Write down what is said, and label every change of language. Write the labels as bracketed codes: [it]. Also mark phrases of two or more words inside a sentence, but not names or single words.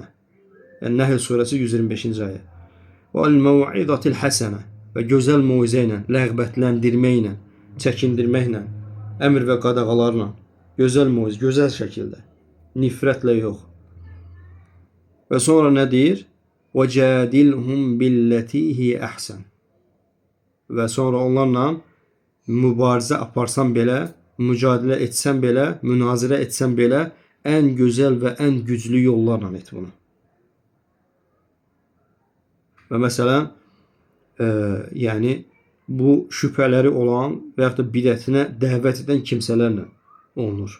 [az] Yəni Nəhl surəsi 125-ci ayə. [ar] والموعظة الحسنة [az] və gözəl məvizə ilə, rəğbətləndirməklə, çəkindirməklə, əmr və qadağalarla, gözəl məvizə, gözəl şəkildə, nifrətlə yox. Və sonra nə deyir? [ar] وَجَادِلْهُمْ بِالَّتِي هِيَ أَحْسَنُ. [az] Və sonra onlarla mübarizə aparsan belə, mücadilə etsən belə, münazirə etsən belə, ən gözəl və ən güclü yollarla et bunu. Və məsələn, yəni bu şübhələri olan və yaxud da bidətinə dəvət edən kimsələrlə olunur.